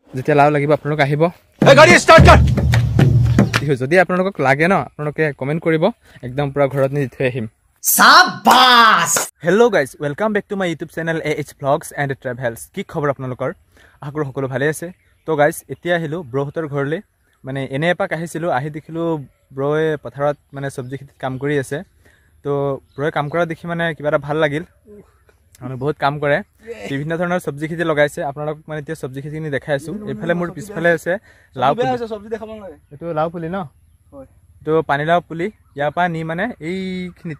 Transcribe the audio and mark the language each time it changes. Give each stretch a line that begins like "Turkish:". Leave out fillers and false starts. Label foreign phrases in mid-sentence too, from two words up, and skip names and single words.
Assamese: যেতিয়া লাও লাগিব আপোনালোক আহিব যদি আপোনালোকক লাগে ন আপোনালোকে কমেণ্ট কৰিব একদম পুৰা ঘৰত নি দি থৈ আহিম
Hindi: शाबाश
English: hello guys welcome back to my YouTube channel AH Vlogs and travels
Assamese: কি খবৰ আপোনালোকৰ আশা কৰো সকলো ভালে আছে তো গাইজ এতিয়া আহিলো ব্ৰহতৰ ঘৰলে মানে এনে এপাক আহিছিলো আহি দেখিলো ব্ৰয়ে পথাৰত মানে সবজি খেতিত কাম কৰি আছে তো ব্ৰয়ে কাম কৰা দেখি মানে কিবা এটা ভাল লাগিল মানে বহুত কাম কৰে বিভিন্ন ধৰণৰ সবজি খেতি লগাইছে আপোনালোক মানে এতিয়া সবজি খেতি নি দেখাই আছো এফালে মোৰ পিছফালে আছে লাও পুলি আছে সবজি দেখাব নালাগে এটো লাও পুলি ন হয় তো পানী লাও পুলি ইয়াৰ পৰা নি মানে এইখিনিতে